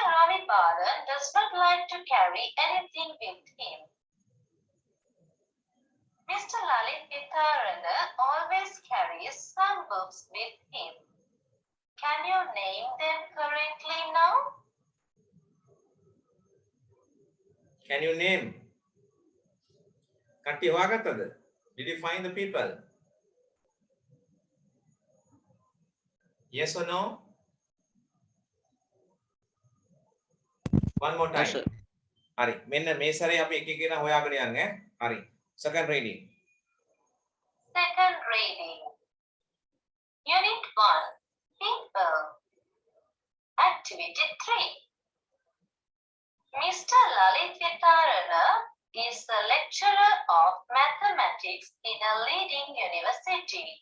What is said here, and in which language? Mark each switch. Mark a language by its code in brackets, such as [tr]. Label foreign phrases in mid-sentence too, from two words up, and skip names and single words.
[en] Ravi Balan does not like to carry anything with him. Mr. Lalit Vitarana always carries some books with him. Can you name them correctly now? Can you name? [si] කට්ටිය හොයාගත්තද? [en] Did you find the people? Yes or no? One more time. Yes, sir. [si] හරි. මෙන්න මේ සැරේ අපි එක එක කෙනා හොයාගෙන යන්නේ. හරි. [en] Second reading. Second reading. Unit 1. People. Activity 3. Mr. Lalit Vitarana is a lecturer of mathematics in a leading university.